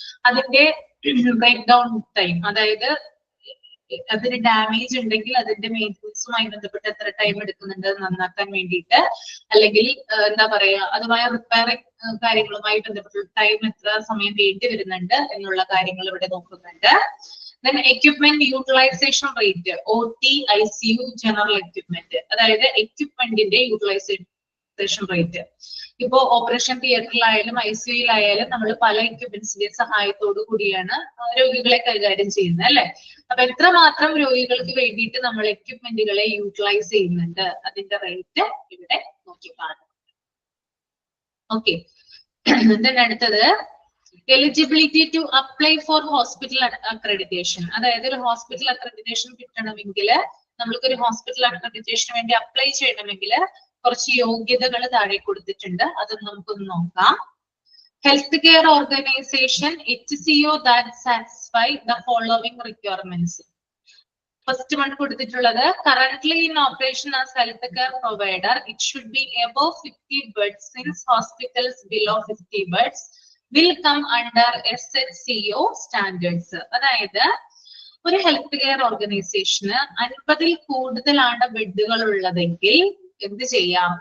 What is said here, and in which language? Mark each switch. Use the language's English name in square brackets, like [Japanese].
[Malayalam] അതിന്റെ break down time, അതായത് അതിന് ഡാമേജ് ഉണ്ടെങ്കിൽ അതിന്റെ മെയിൻ്റനൻസുമായി ബന്ധപ്പെട്ട് എത്ര ടൈം എടുക്കുന്നുണ്ട് നന്നാക്കാൻ വേണ്ടിയിട്ട്, അല്ലെങ്കിൽ എന്താ പറയാ അതുമായ റിപ്പയറിംഗ് കാര്യങ്ങളുമായി ബന്ധപ്പെട്ട ടൈം എത്ര സമയം വേണ്ടി വരുന്നുണ്ട് എന്നുള്ള കാര്യങ്ങൾ ഇവിടെ നോക്കുന്നുണ്ട്. [English] then equipment utilization rate, OT, ICU, general equipment, [Malayalam] അതായത് എക്യുപ്മെന്റിന്റെ യൂട്ടിലൈസേഷൻ റേറ്റ്. ഇപ്പോ ഓപ്പറേഷൻ തിയേറ്ററിലായാലും ICUയിലായാലും നമ്മൾ പല എക്യുപ്മെന്റ്സിന്റെ സഹായത്തോടു കൂടിയാണ് രോഗികളെ കൈകാര്യം ചെയ്യുന്നത് അല്ലെ. അപ്പൊ എത്രമാത്രം രോഗികൾക്ക് വേണ്ടിയിട്ട് നമ്മൾ എക്യുപ്മെന്റുകളെ യൂട്ടിലൈസ് ചെയ്യുന്നുണ്ട് അതിന്റെ റേറ്റ് ഇവിടെ നോക്കി കാണും. [English] Okay, അടുത്തത് eligibility to apply for hospital accreditation. [Malayalam] അതായത് ഒരു ഹോസ്പിറ്റൽ അക്രഡിറ്റേഷൻ കിട്ടണമെങ്കിൽ, നമ്മൾക്കൊരു ഹോസ്പിറ്റൽ അക്രഡിറ്റേഷന് വേണ്ടി അപ്ലൈ ചെയ്യണമെങ്കിൽ കുറച്ച് യോഗ്യതകൾ താഴെ കൊടുത്തിട്ടുണ്ട്. അത് നമുക്കൊന്ന് നോക്കാം. [English] Health care organisation HCO that satisfy the following requirements. First one കൊടുത്തിട്ടുള്ളത് currently in operation as health care provider it should be above 50 beds since hospitals below 50 beds will come under SHCO standards. [Malayalam] അതായത് ഒരു health care ഓർഗനൈസേഷന് 50-ൽ കൂടുതലാണ് ബെഡുകൾ ഉള്ളതെങ്കിൽ എന്ത് ചെയ്യാം?